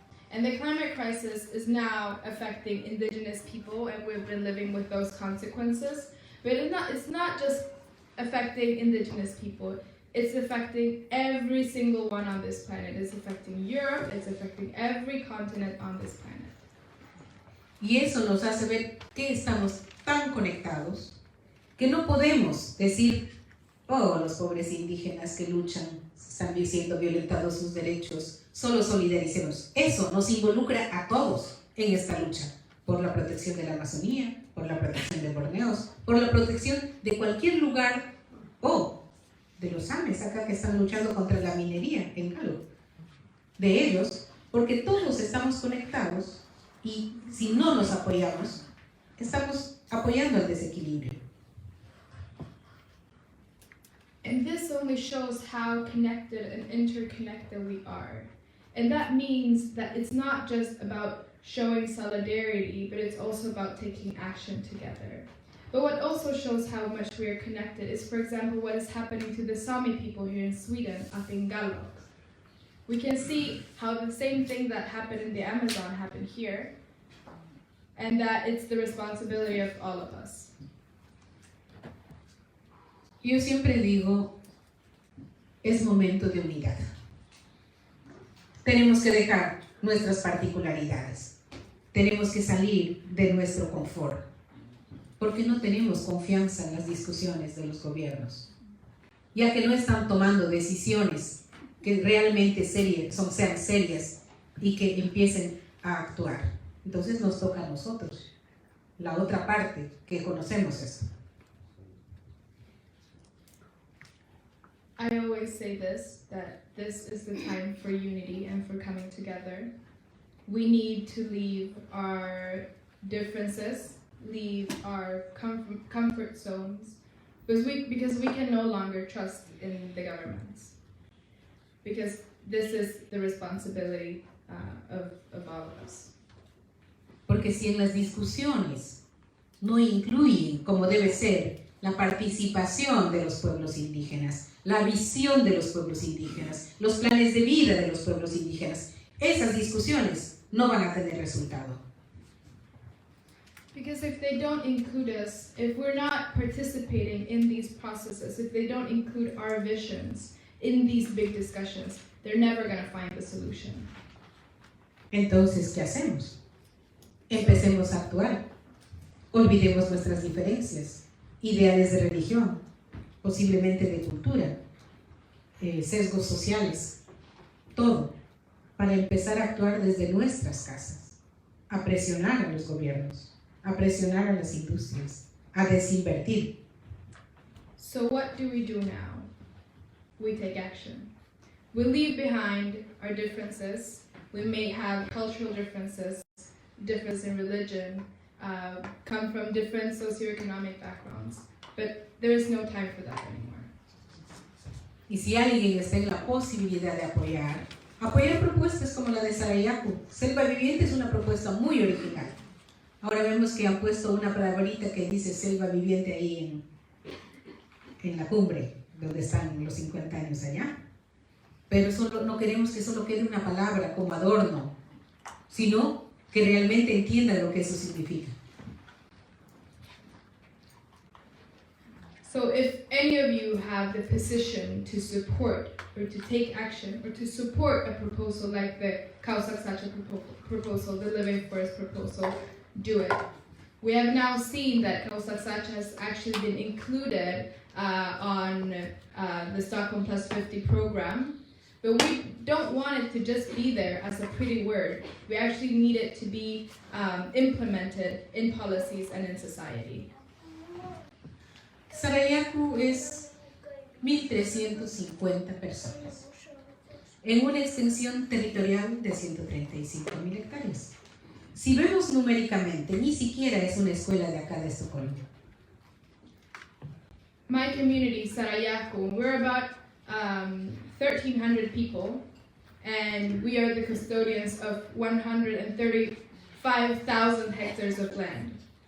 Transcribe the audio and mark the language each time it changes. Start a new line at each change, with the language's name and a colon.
English: And the climate crisis is now affecting indigenous people, and we've been living with those consequences. But it's not just affecting indigenous people. It's affecting every single one on this planet. It's affecting Europe, it's affecting every continent on this planet.
Spanish: Y eso nos hace ver que estamos tan conectados que no podemos decir, oh, los pobres indígenas que luchan, están siendo violentados sus derechos, solo solidaricemos. Eso nos involucra a todos en esta lucha por la protección de la Amazonía, por la protección de Borneos, por la protección de cualquier lugar o de los Ames acá que están luchando contra la minería en Galo. De ellos, porque todos estamos conectados y si no nos apoyamos, estamos apoyando el desequilibrio.
English: And this only shows how connected and interconnected we are. And that means that it's not just about showing solidarity, but it's also about taking action together. But what also shows how much we are connected is, for example, what is happening to the Sami people here in Sweden, up in Gallok. We can see how the same thing that happened in the Amazon happened here, and that it's the responsibility of all of us.
Spanish: Yo siempre digo, es momento de unidad. Tenemos que dejar nuestras particularidades. Tenemos que salir de nuestro confort. Porque no tenemos confianza en las discusiones de los gobiernos. Ya que no están tomando decisiones que realmente sean serias y que empiecen a actuar. Entonces nos toca a nosotros, la otra parte que conocemos esto.
English: I always say this, that this is the time for unity and for coming together. We need to leave our differences, leave our comfort zones, because we can no longer trust in the governments. Because this is the responsibility of all of us.
Spanish: Porque si en las discusiones no incluyen, como debe ser, la participación de los pueblos indígenas, la visión de los pueblos indígenas, los planes de vida de los pueblos indígenas, esas discusiones no van a tener resultado.
English: Because if they don't include us, if we're not participating in these processes, if they don't include our visions in these big discussions, they're never going to find the solution.
Spanish: Entonces, ¿qué hacemos? Empecemos a actuar. Olvidemos nuestras diferencias, ideales de religión, posiblemente de cultura, sesgos sociales, todo, para empezar a actuar desde nuestras casas, a presionar a los gobiernos, a presionar a las industrias, a desinvertir.
English: So what do we do now? We take action. We leave behind our differences. We may have cultural differences, difference in religion, come from different socioeconomic backgrounds, but there is no time for that anymore.
Spanish: Y si alguien está en la posibilidad de apoyar propuestas como la de Sarayaku. Selva Viviente es una propuesta muy original. Ahora vemos que han puesto una palabrita que dice Selva Viviente ahí en la cumbre, donde están los 50 años allá. Pero no queremos que solo quede una palabra como adorno, sino que realmente entiendan lo que eso significa.
English: So if any of you have the position to support or to take action or to support a proposal like the Kausaksacha proposal, the Living Forest proposal, do it. We have now seen that Kausaksacha has actually been included on the Stockholm Plus 50 program, but we don't want it to just be there as a pretty word. We actually need it to be implemented in policies and in society.
Spanish: Sarayaku es 1.350 personas en una extensión territorial de 135.000 hectáreas. Si vemos numéricamente, ni siquiera es una escuela de acá de Estocolmo.
English: My community, Sarayaku, we're about 1,300 people, and we are the custodians of 135,000 hectares of land.